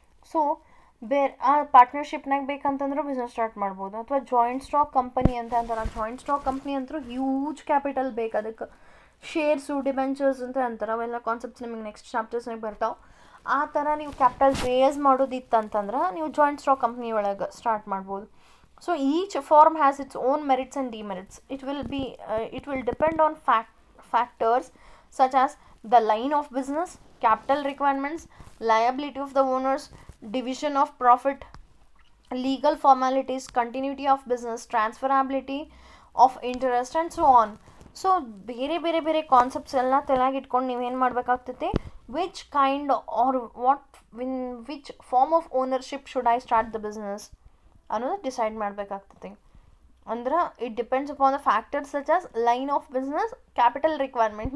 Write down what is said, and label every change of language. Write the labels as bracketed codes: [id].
[kn] So ಆ ಪಾರ್ಟ್ನರ್ಶಿಪ್ನಾಗ ಬೇಕಂತಂದ್ರೂ business start ಮಾಡ್ಬೋದು. ಅಥವಾ ಜಾಯಿಂಟ್ ಸ್ಟಾಕ್ ಕಂಪನಿ ಅಂತ ಅಂತಾರೆ. ಜಾಯಿಂಟ್ ಸ್ಟಾಕ್ ಕಂಪ್ನಿ ಅಂತೂ ಹ್ಯೂಜ್ ಕ್ಯಾಪಿಟಲ್ ಬೇಕು, ಅದಕ್ಕೆ ಶೇರ್ಸು ಡಿಬೆಂಚರ್ಸ್ ಅಂತ ಅಂತಾರೆ. ಅವೆಲ್ಲ ಕಾನ್ಸೆಪ್ಟ್ಸ್ ನಿಮಗೆ ನೆಕ್ಸ್ಟ್ ಚಾಪ್ಟರ್ಸ್ನಾಗ ಬರ್ತಾವೆ. ಆ ಥರ ನೀವು ಕ್ಯಾಪಿಟಲ್ ರೇಸ್ ಮಾಡೋದಿತ್ತಂತಂದ್ರೆ ನೀವು ಜಾಯಿಂಟ್ ಸ್ಟಾಕ್ ಕಂಪ್ನಿ ಒಳಗೆ ಸ್ಟಾರ್ಟ್ ಮಾಡ್ಬೋದು. [en] So each form has its own merits and demerits. It will depend on factors such as the line of business, capital requirements, liability of the owners, division of profit, legal formalities, continuity of business, transferability of interest and so on. [kn] So ಬೇರೆ concepts ಎಲ್ಲ ತಲೆಯಾಗಿ ಇಟ್ಕೊಂಡು ನೀವೇನು ಮಾಡಬೇಕಾಗ್ತೈತಿ, [en] which kind are which form of ownership should I start the business [kn] ಅನ್ನೋದು decide ಮಾಡಬೇಕಾಗ್ತದೆ. [en] ಅಂದ್ರೆ it depends upon the factors such as line of business, capital requirement.